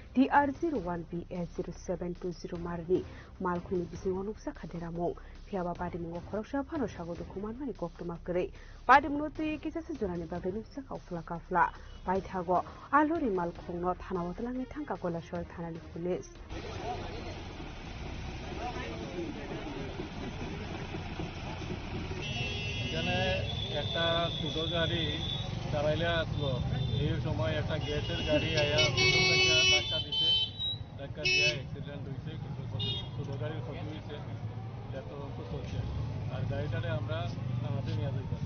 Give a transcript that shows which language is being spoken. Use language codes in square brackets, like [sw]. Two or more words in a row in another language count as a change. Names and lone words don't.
[trp] TR01BS0720 Marani Malkhong Bising Onuksa Khaderamong Phiaba Padimung Khoroksa Phano Sagodo Kumanmani Koktuma Kre Padimung Tui Kisase Jorani Bagre Nuksa Kaufla Kafla Paithago Alori Malkhong no Thanawatlangai Thangka Koilashor Thanani Police [bn] এখানে একটা ছোট গাড়ি চালাইলে আসলো এই সময় একটা গ্যাসের গাড়ি আয়া ধাক্কা দিছে ধাক্কা দিয়ে অ্যাক্সিডেন্ট হয়েছে কিন্তু ছোট গাড়ির ক্ষতি হয়েছে এটা তদন্ত চলছে আর গাড়িটারে আমরা থানাতে নিয়ে যাইতাম।